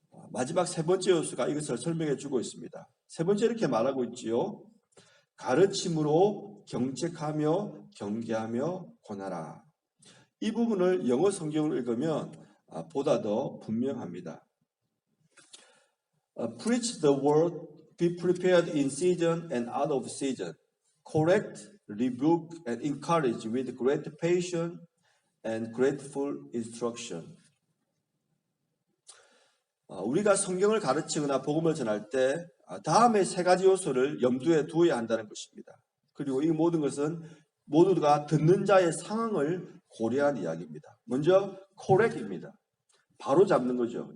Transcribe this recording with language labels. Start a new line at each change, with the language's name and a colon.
Korean: 마지막 세 번째 요소가 이것을 설명해 주고 있습니다. 세 번째 이렇게 말하고 있지요. 가르침으로 경책하며 경계하며 권하라. 이 부분을 영어 성경을 읽으면 보다 더 분명합니다.
English: Preach the word, be prepared in season and out of season. Correct, rebuke, and encourage with great patience and grateful instruction.
Korean: 우리가 성경을 가르치거나 복음을 전할 때 다음의 세 가지 요소를 염두에 두어야 한다는 것입니다. 그리고 이 모든 것은 모두가 듣는 자의 상황을 고려한 이야기입니다. 먼저 correct입니다. 바로 잡는 거죠.